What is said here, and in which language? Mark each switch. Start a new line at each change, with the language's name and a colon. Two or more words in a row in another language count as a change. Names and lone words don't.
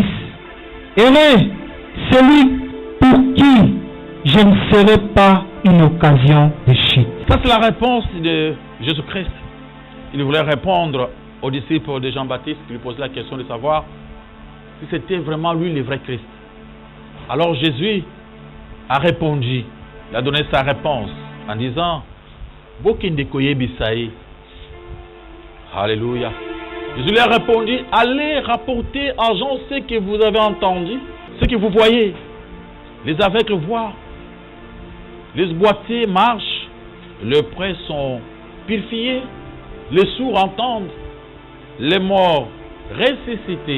French: Heureux celui pour qui je ne serai pas une occasion de chute. Ça, c'est la réponse de Jésus-Christ. Il voulait répondre aux disciples de Jean-Baptiste qui lui posaient la question de savoir si c'était vraiment lui le vrai Christ. Alors Jésus a répondu, il a donné sa réponse en disant Bokinde koye bisaï. Alléluia. Jésus lui a répondu, allez rapporter à Jean ce que vous avez entendu, ce que vous voyez. Les aveugles voient, les boiteux marchent, les prêts sont purifiés, les sourds entendent, les morts ressuscités.